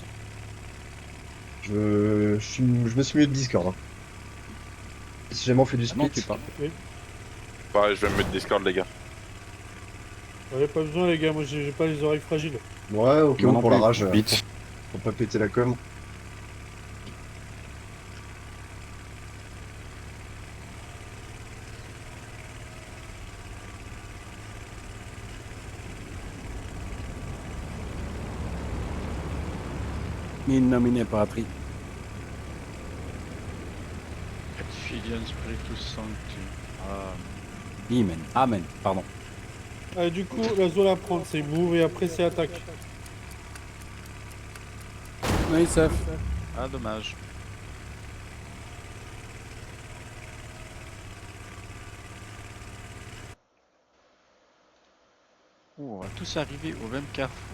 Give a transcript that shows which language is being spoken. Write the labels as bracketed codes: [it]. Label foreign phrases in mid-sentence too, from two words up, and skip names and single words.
[fr] Je me suis mute Discord. Hein. Si jamais on fait du Ah non, split. tu parles. Pareil, je vais me mettre Discord, les gars. Allez, pas besoin, les gars. Moi, j'ai pas les oreilles fragiles. Ouais, ok, Moi bon, non pour la plus. rage. Vite. Pour pas péter la com. [la] In nomine patri. Filian Spiritus Sancti. [fr] Ah, Amen. Amen. Pardon. Ah, du coup, la zone à prendre, c'est move et après, c'est attaque. Oui, sauf. ah, dommage. Oh, on va tous arriver au même carrefour.